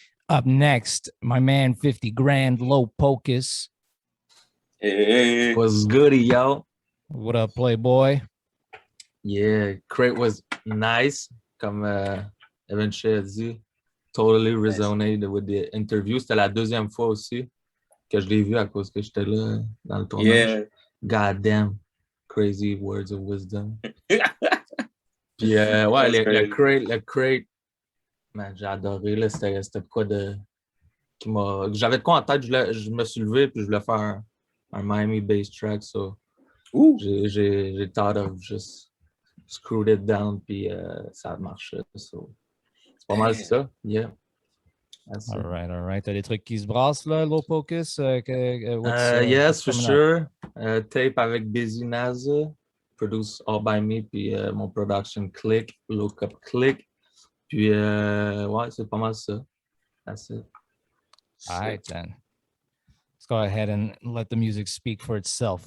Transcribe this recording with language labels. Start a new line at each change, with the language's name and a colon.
English: Up next, my man 50 Grand Low Pocus. Hey. What's goody, yo? What up, Playboy? Yeah, Crate was nice.
French: Comme Evan Shea a dit,
English: totally resonated with the interview.
French: C'était la deuxième fois aussi que je l'ai vu à cause que j'étais là dans le tournage.
English: Yeah. God damn, crazy words of wisdom.
French: Puis ouais, le crate, man, j'ai adoré. Là, c'était quoi de... J'avais de quoi en tête, je me suis levé puis je voulais faire un Miami bass track, so j'ai
English: thought of just screwed it down
French: puis ça a marché. So, c'est pas mal ça, yeah.
English: All right.
French: T'as des trucs qui se brassent là, Low Pocus?
English: Yes, for sure. Tape avec Busy NASA, produced all by me,
French: puis mon production
English: Click, Look Up Click.
French: Puis ouais, c'est pas mal ça.
English: That's it. All right, then. Let's go ahead and let the music speak for itself.